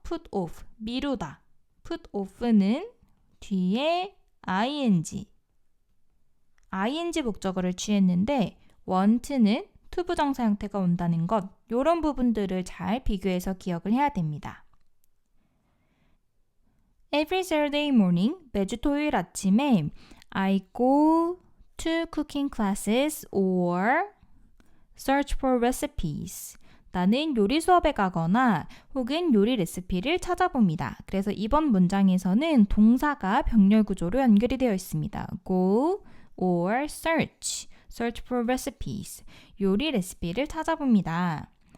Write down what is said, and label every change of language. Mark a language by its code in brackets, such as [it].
[en] put off, [ko] 미루다. put off는 뒤에 ing 목적어를 취했는데 want는 to 부정사 형태가 온다는 것, 이런 부분들을 잘 비교해서 기억을 해야 됩니다. [en] Every Saturday morning, [ko] 매주 토요일 아침에 [en] I go to cooking classes or search for recipes. [ko] 나는 요리 수업에 가거나 혹은 요리 레시피를 찾아봅니다. 그래서 이번 문장에서는 동사가 병렬 구조로 연결이 되어 있습니다. [en] Go or search for recipes. [ko] 요리 레시피를 찾아봅니다.